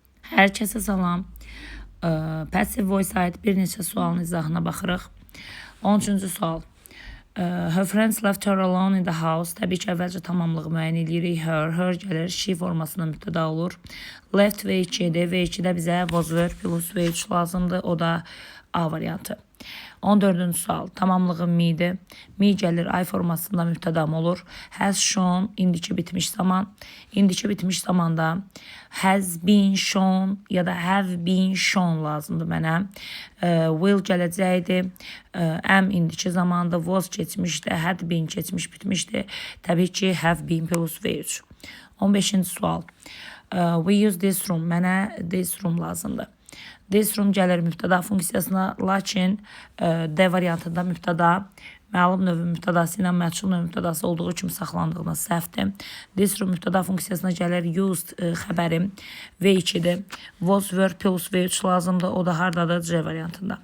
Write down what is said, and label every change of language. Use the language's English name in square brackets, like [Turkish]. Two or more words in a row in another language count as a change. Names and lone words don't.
[Azerbaijani] Hər kəsə salam. [English] Passive voice [Azerbaijani] aid bir neçə sualın izahına baxırıq. 13-cü sual. [English] Her friends left her alone in the house. [Azerbaijani] Təbii ki, əvvəlcə tamamlığı müəyyən edirik. Her gəlir, she formasında mübtəda olur. Left V2-dir. V2-də bizə [English] was verb plus V3 [Azerbaijani] lazımdır. O da A variantı. 14-cü sual. Tamamlığı me'dir. Me gəlir, I formasında mübtədam olur. [English] Has shown, [Azerbaijani] indiki bitmiş zaman. İndiki bitmiş zamanda [English] has been shown [Azerbaijani] ya da [English] have been shown [Azerbaijani] lazımdır mənə. Will gələcəkdir. Am indiki zamanda, was keçmişdir, [English] had been [Azerbaijani] keçmiş bitmişdir. Təbii ki, [English] have been plus V3. [Azerbaijani] 15-ci sual. [English] We use this room. [Azerbaijani] Mənə [English] this room [Azerbaijani] lazımdır. [English] This room [Azerbaijani] gəlir mübtəda funksiyasına, lakin D variantında mübtəda məlum növün mübtədası ilə məchul növün mübtədası olduğu kimi saxlandığına səhvdir. [English] This room [Azerbaijani] mübtəda funksiyasına gəlir used xəbərim V2-dir. [English] Was verb plus V3 lazımdır. [Azerbaijani] O da hardadır? C variantında.